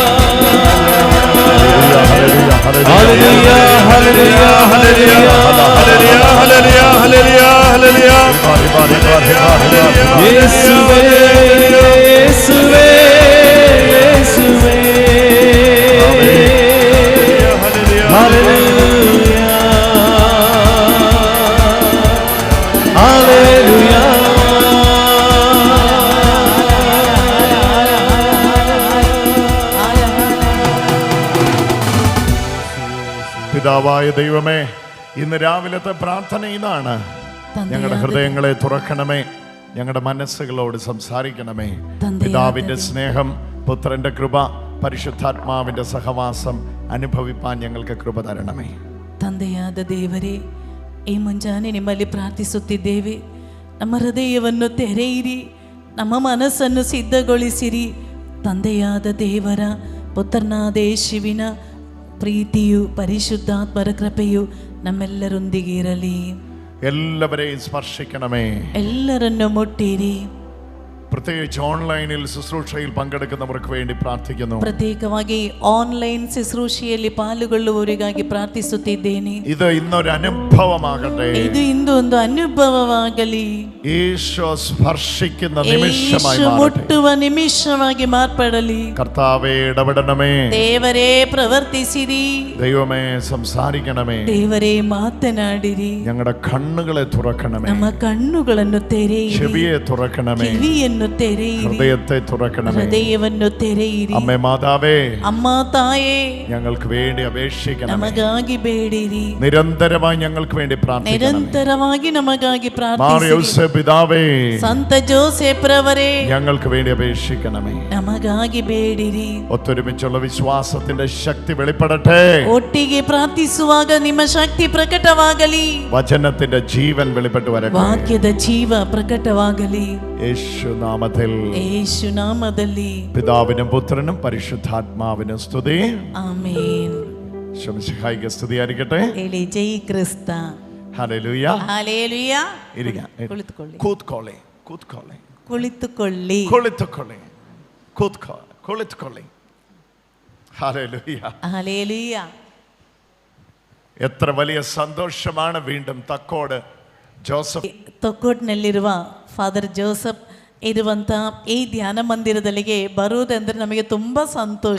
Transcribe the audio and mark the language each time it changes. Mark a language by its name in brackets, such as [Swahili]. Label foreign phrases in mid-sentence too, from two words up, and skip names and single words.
[Kannada] ಹಲ್ಲೆಲೂಯ ಹಲ್ಲೆಲೂಯ ಹಲ್ಲೆಲೂಯ ಹಲ್ಲೆಲೂಯ ಹಲ್ಲೆಲೂಯ ಹಲ್ಲೆಲೂಯ ಯೇಸುವೇ ಯೇಸುವೇ ಯೇಸುವೇ ಹಲ್ಲೆಲೂಯ ಹಲ್ಲೆಲೂಯ [Malayalam] പിതാവായ ദൈവമേ, ഇന്ന് രാവിലത്തെ പ്രാർത്ഥന ഇതാണ്. ഞങ്ങളുടെ ഹൃദയങ്ങളെ തുറക്കണമേ, ഞങ്ങളുടെ മനസ്സുകളോട് സംസാരിക്കണമേ. പിതാവിന്റെ സ്നേഹം, പുത്രന്റെ കൃപ, പരിശുദ്ധാത്മാവിന്റെ സഹവാസം അനുഭവിപ്പാൻ ഞങ്ങൾക്ക് കൃപ തരണമേ. [Kannada] ತಂದೆಯಾದ ದೇವರೇ, ಈ ಮುಂಜಾನೆ ನಿಮ್ಮಲ್ಲಿ ಪ್ರಾರ್ಥಿಸುತ್ತಿದ್ದೇವೆ. ನಮ್ಮ ಹೃದಯವನ್ನು ತೆರೆಯಿರಿ, ನಮ್ಮ ಮನಸ್ಸನ್ನು ಸಿದ್ಧಗೊಳಿಸಿರಿ. ತಂದೆಯಾದ ದೇವರ, ಪುತ್ರನಾದ ಯೇಸುವಿನ ಪ್ರೀತಿಯು, ಪರಿಶುದ್ಧಾತ್ಮರ ಕೃಪೆಯು ನಮ್ಮೆಲ್ಲರೊಂದಿಗೆ ಇರಲಿ. [Malayalam] എല്ലാവരെയും സ്പർശിക്കണമേ. [Kannada] ಎಲ್ಲರನ್ನು ಮುಟ್ಟಿರಿ. [Malayalam] പ്രത്യേകിച്ച് ഓൺലൈനിൽ ശുശ്രൂഷയിൽ പങ്കെടുക്കുന്നവർക്ക് വേണ്ടി പ്രാർത്ഥിക്കുന്നു. [Kannada] ಪ್ರತ್ಯೇಕವಾಗಿ ಆನ್ಲೈನ್ ಶುಶ್ರೂಷೆಯಲ್ಲಿ ಪಾಲ್ಗೊಳ್ಳುವವರಿಗಾಗಿ ಪ್ರಾರ್ಥಿಸುತ್ತಿದ್ದೇನೆ. [Malayalam] ഇത് ഇന്നൊരു അനുഭവമാകട്ടെ. [Kannada] ಇದು ಇಂದು ಒಂದು ಅನುಭವವಾಗಲಿ. [Malayalam] യേശു സ്പർശിക്കുന്ന നിമിഷമായി [Kannada] ಯೇಸು ಮುಟ್ಟುವ ನಿಮಿಷವಾಗಿ ಮಾರ್ಪಡಲಿ. [Malayalam] കർത്താവേ ഇടപെടണമേ. [Kannada] ದೇವರೇ ಪ್ರವರ್ತಿಸಿರಿ. [Malayalam] ദൈവമേ സംസാരിക്കണമേ. [Kannada] ದೇವರೇ ಮಾತನಾಡಿರಿ. [Malayalam] ഞങ്ങളുടെ കണ്ണുകളെ തുറക്കണമേ. [Kannada] ನಮ್ಮ ಕಣ್ಣುಗಳನ್ನು ತೆರೆಯಿರಿ. [Malayalam] ചെവിയെ തുറക്കണമേ. [Kannada] ಕಿವಿಯನ್ನು ತೆರೆಯಿರಿ. [Malayalam] ഹൃദയത്തെ തുറക്കണമേ. [Kannada] ಹೃದಯವನ್ನು ತೆರೆಯಿರಿ. [Malayalam] അമ്മേ മാതാവേ, [Kannada] ಅಮ್ಮ ತಾಯೇ, [Malayalam] ഞങ്ങൾക്ക് വേണ്ടി അപേക്ഷിക്കണം. [Kannada] ನಮಗಾಗಿ ಬೇಡಿರಿ. [Malayalam] നിരന്തരമായി ഞങ്ങൾക്ക് വേണ്ടി പ്രാർത്ഥിക്കണം. [Kannada] ನಿರಂತರವಾಗಿ ನಮಗಾಗಿ [Malayalam] മാർ [Kannada] ಪ್ರಾರ್ಥಿಸಿರಿ. [Malayalam] യോസേഫ് പിതാവേ, [Kannada] ಸಂತ ಜೋಸೆಫ್ ರವರೇ, [Malayalam] ഞങ്ങൾക്ക് വേണ്ടി അപേക്ഷിക്കണമേ. [Kannada] ನಮಗಾಗಿ ಬೇಡಿರಿ. [Malayalam] ഒത്തൊരുമിച്ചുള്ള വിശ്വാസത്തിന്റെ ശക്തി വെളിപ്പെടട്ടെ. [Kannada] ಒಟ್ಟಿಗೆ ಪ್ರಾರ್ಥಿಸುವಾಗ ನಿಮ್ಮ ಶಕ್ತಿ ಪ್ರಕಟವಾಗಲಿ. [Malayalam] വചനത്തിന്റെ ജീവൻ വെളിപ്പെട്ടു വരട്ടെ. [Kannada] ವಾಕ್ಯದ ಜೀವ ಪ್ರಕಟವಾಗಲಿ. [Malayalam] യേശു നാമത്തിൽ, [Kannada] ಯೇಸು ನಾಮದಲ್ಲಿ. [Malayalam] പിതാവിനും പുത്രനും പരിശുദ്ധാത്മാവിനും സ്തുതി. [Kannada] ಆಮೆನ್. [Malayalam] ശംസിഹായിക്ക് സ്തുതിയായിരിക്കട്ടെ. [Kannada] ಹೇಳಿ ಜೈ ಕ್ರಿಸ್ತ. [Malayalam] ഹല്ലേലൂയ. ഹല്ലേലൂയ. ഇരിക്കാം. [Kannada] ಕುಳಿತುಕೊಳ್ಳಿ. ಕೂತ್ಕೊಳ್ಳಿ. ಕೂತ್ಕೊಳ್ಳಿ. ಕುಳಿತುಕೊಳ್ಳಿ. ಕುಳಿತುಕೊಳ್ಳಿ. ಕುಳಿತುಕೊಳ್ಳಿ. [Malayalam] ഹല്ലേലൂയ. ഹല്ലേലൂയ. എത്ര വലിയ സന്തോഷമാണ് വീണ്ടും തക്കോട് ജോസഫ് [Kannada] ತೊಕ್ಕೋಟ್ನಲ್ಲಿರುವ ಫಾದರ್ ಜೋಸಫ್ ಇರುವಂಥ ಈ ಧ್ಯಾನ ಮಂದಿರದಲ್ಲಿಗೆ ಬರುವುದೆಂದರೆ ನಮಗೆ ತುಂಬ ಸಂತೋಷ.